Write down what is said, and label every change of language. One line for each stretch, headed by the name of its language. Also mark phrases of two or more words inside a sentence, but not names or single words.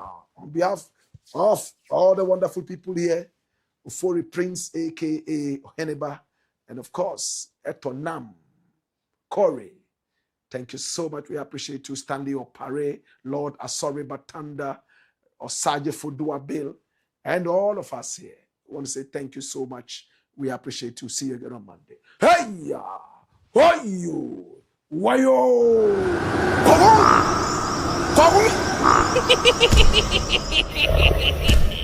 English: On behalf of all the wonderful people here, Ufori Prince, aka Heneba, and of course, Etonam, Corey. Thank you so much. We appreciate you, Stanley Opare, Lord Asori Batanda, Osaje Fudua Bill, and all of us here. I want to say thank you so much. We appreciate you. See you again on Monday. Hey ya! Wayo! Wayo! Come on!